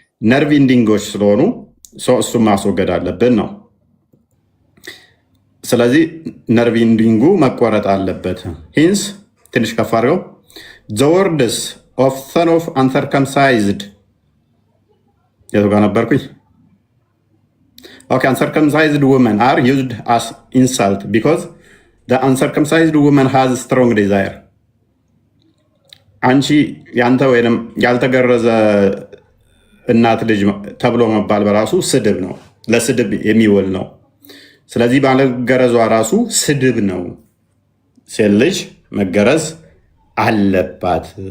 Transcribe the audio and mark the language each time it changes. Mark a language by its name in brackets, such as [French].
[Amharic] ነርቭ ኢንዲንጎች ስለሆኑ እሱም ማስወገድ አለብን ነው። ስለዚህ ነርቭ ኢንዲንጉ መቆረጥ አለበት። ሂንስ ትንሽ ከፍ አድርገው [English] the words of son of uncircumcised [Amharic] የቱ ጋር ነበርኩኝ? [English] uncircumcised women are used as insult because the uncircumcised woman has strong desire. [Amharic] አንቺ ያንተ ወይንም ያልተገረዘ እናት ልጅ ተብሎ መባል በራሱ ስድብ ነው፣ ለስድብ የሚውል ነው። ስለዚህ ባለገረዟ ራሱ ስድብ ነው። ሴት ልጅ መገረዝ አለባት